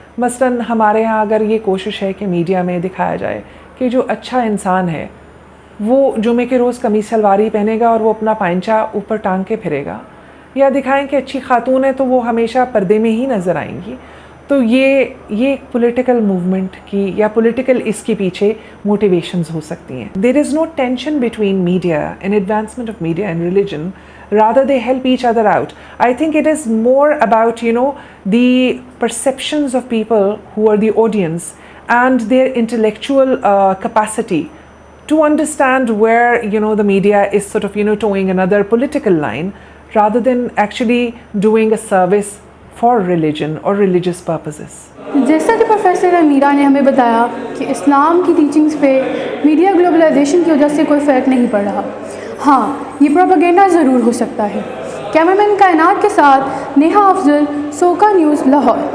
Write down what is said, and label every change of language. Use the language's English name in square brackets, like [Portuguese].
[Urdu] مثلاً ہمارے ہاں اگر یہ کوشش ہے کہ میڈیا میں دکھایا جائے کہ جو اچھا انسان ہے وہ جمعے کے روز قمیص شلوار ہی پہنے گا اور وہ اپنا پائنچا اوپر ٹانگ کے پھرے گا، یا دکھائیں کہ اچھی خاتون ہے تو وہ ہمیشہ پردے میں ہی نظر آئیں گی، تو یہ پولیٹیکل موومنٹ کی یا پولیٹیکل اس کے پیچھے موٹیویشنز ہو سکتی ہیں. [English] There is no tension between media and advancement of media and religion. Rather they help each other out. I think it is more about, the perceptions of people who are the audience and their intellectual capacity to understand where, the media is sort of, towing another political line rather than actually doing a service for religion or religious purposes. [Urdu] جیسا کہ professor امیرہ نے ہمیں بتایا کہ اسلام کی teachings پہ media globalisation کی وجہ سے کوئی فرق نہیں پڑ رہا. ہاں، یہ پروپیگنڈا ضرور ہو سکتا ہے. کیمرمین کائنات کے ساتھ نیہا افضل، سوکا نیوز، لاہور.